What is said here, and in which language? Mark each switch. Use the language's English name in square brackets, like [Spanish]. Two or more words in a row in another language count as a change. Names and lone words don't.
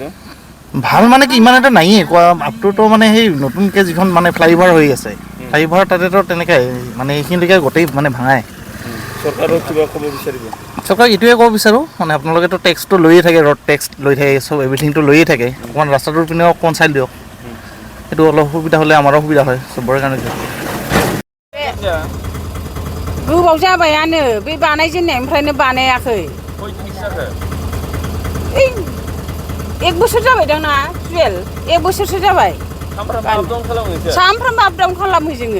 [Assamese] ভাল কি ইমান এটা নাইয়ে আপটোতো সেই নতুনকৈ যিখন ফ্লাইঅভাৰ হৈ আছে, ফ্লাইঅভাৰ তাতেতো তেনেকৈ এইখিনিলৈকে গোটেই ভাঙাই। চৰকাৰক কিবা ক'ব বিচাৰিব? চৰকাৰক এইটোৱে ক'ব বিচাৰোঁ, আপোনালোকেতো টেক্সটো লৈয়ে থাকে, [English] road tax [Assamese] লৈ থাকে, চব এভৰিথিংটো লৈয়ে থাকে। অকণমান ৰাস্তাটোৰ পিনেও অকণমান চাই দিয়ক। সেইটো অলপ সুবিধা হ'লে আমাৰো সুবিধা হয়, চবৰে কাৰণে। [Bodo] गोबाव जाबायानो, बे बानायजेननायनिफ्रायनो बानायाखै। 1 बोसोर जाबायदां ना, 1 बोसोरसो जाबाय। सामफ्रामबो आपडाउन खालामो जोङो।